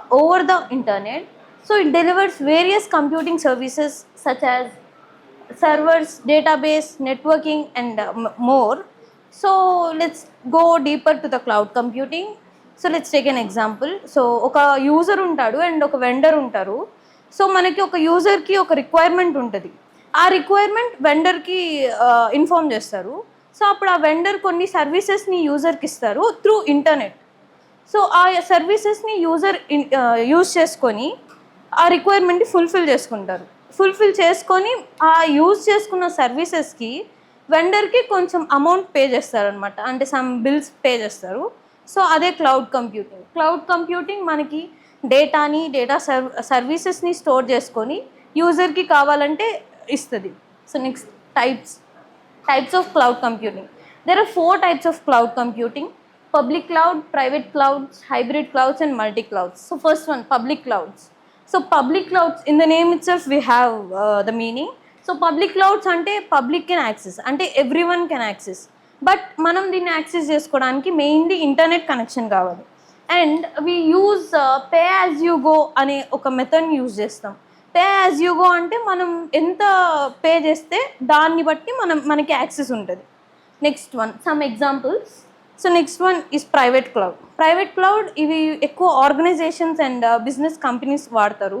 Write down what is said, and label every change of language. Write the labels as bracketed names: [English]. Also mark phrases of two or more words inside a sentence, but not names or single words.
[English] over the internet. So it delivers various computing services such as servers, database, networking and more. So let's go deeper to the cloud computing. So let's take an example. So [Telugu] ఒక user ఉంటాడు [English] and [Telugu] oka vendor untaru. So manaki oka user ki oka requirement untadi. ఆ రిక్వైర్మెంట్ వెండర్కి ఇన్ఫార్మ్ చేస్తారు. సో అప్పుడు ఆ వెండర్ కొన్ని సర్వీసెస్ని యూజర్కి ఇస్తారు [English] through internet. [Telugu] సో ఆ సర్వీసెస్ని యూజర్ యూజ్ చేసుకొని ఆ రిక్వైర్మెంట్ని ఫుల్ఫిల్ చేసుకుంటారు. ఫుల్ఫిల్ చేసుకొని ఆ యూజ్ చేసుకున్న సర్వీసెస్కి వెండర్కి కొంచెం అమౌంట్ పే చేస్తారనమాట, అంటే [English] some bills [Telugu] పే చేస్తారు. సో అదే క్లౌడ్ కంప్యూటింగ్. క్లౌడ్ కంప్యూటింగ్ మనకి డేటాని సర్వీసెస్ని స్టోర్ చేసుకొని యూజర్కి కావాలంటే ఇస్తుంది. [English] so next types of cloud computing. There are 4 types of cloud computing: public cloud, private clouds, hybrid clouds and multi clouds. So first one, public clouds. So public clouds, in the name itself we have the meaning. So public clouds ante public can access, ante everyone can access, but [Telugu] మనం దీన్ని యాక్సెస్ చేసుకోవడానికి మెయిన్లీ ఇంటర్నెట్ కనెక్షన్ కావాలి. [English] అండ్ we use pay as you go [Telugu] అనే ఒక మెథడ్ని యూజ్ చేస్తాం. [English] pay as you go [Telugu] అంటే మనం ఎంత పే చేస్తే దాన్ని బట్టి మనకి యాక్సెస్ ఉంటుంది. [English] Next one, some examples. So next one is private cloud. [Telugu] ప్రైవేట్ క్లౌడ్ ఇవి ఎక్కువ [English] organizations and business companies [Telugu] వాడతారు.